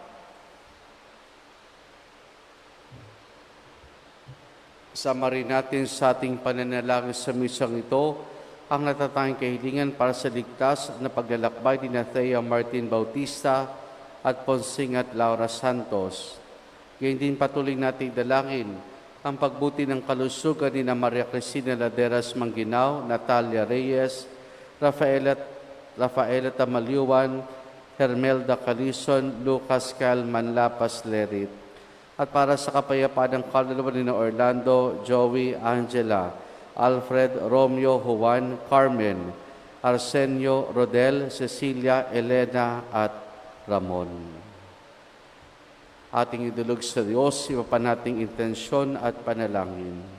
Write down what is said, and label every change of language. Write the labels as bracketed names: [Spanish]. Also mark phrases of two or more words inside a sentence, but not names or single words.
[Filipino] Sama rin natin sa ating pananalangin sa misang ito ang natatanging kahilingan para sa ligtas na paglalakbay ni Thea Martin Bautista at Ponsingat Laura Santos. Ngayon din patuloy nating dalangin ang pagbuti ng kalusugan ni Maria Cristina Laderas Mangginaw, Natalia Reyes, Rafaela Tamalyuan, Hermelda Calison, Lucas Cal Manlapas Lerit. At para sa kapayapaan ng kaluluwa ni Orlando, Joey, Angela, Alfred, Romeo, Juan, Carmen, Arsenio, Rodel, Cecilia, Elena, at Ramon. Ating idulog sa Diyos, iba pa nating intensyon at panalangin.